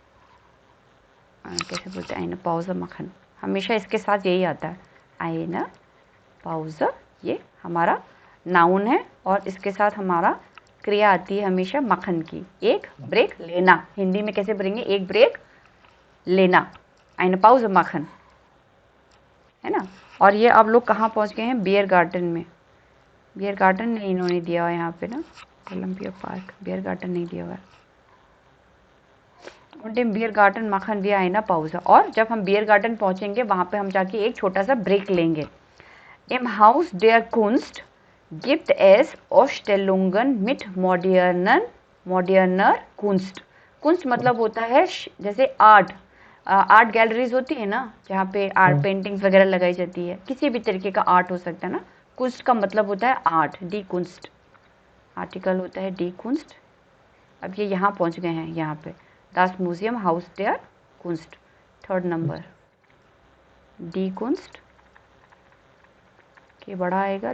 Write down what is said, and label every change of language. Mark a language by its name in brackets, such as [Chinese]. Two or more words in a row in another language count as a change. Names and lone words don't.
[Hindi] कैसे बोलते हैं? [German] eine Pause machen, [Hindi] हमेशा इसके साथ यही आता है, [German] eine Pause. [Hindi] ये हमारा नाउन है और इसके साथ हमारा क्रिया आती है हमेशा मक्खन की, एक ब्रेक लेना। हिंदी में कैसे बोलेंगे, एक ब्रेक लेना, [German] eine Pause machen, [Hindi] है ना। और ये आप लोग कहाँ पहुँच गए हैं, बियर गार्डन में। बियर गार्डन नहीं इन्होंने दिया हुआ है यहाँ पे ना, ओलंपिया पार्क, बियर गार्डन नहीं दिया हुआ है। [German] Und im Biergarten machen wir eine Pause। [Hindi] और जब हम बियर गार्डन पहुँचेंगे वहाँ पे हम जाके एक छोटा सा ब्रेक लेंगे। [German] Im Haus der Kunst gibt es Ausstellungen mit moderner Kunst। [Hindi] कुंस्ट मतलब होता है जैसे [English] art galleries [Hindi] होती है ना, जहाँ पे [English] art paintings [Hindi] वगैरह लगाई जाती है, किसी भी तरीके का आर्ट हो सकता है ना। कुंस्ट का मतलब होता है आर्ट, [German] die Kunst, [Hindi] आर्टिकल होता है [German] die Kunst. [Hindi] अब ये यहाँ पहुँच गए हैं, यहाँ पे [German] Das Museum Haus der Kunst, [Hindi] 3rd नंबर, [German] die Kunst [Hindi] के बड़ा आएगा।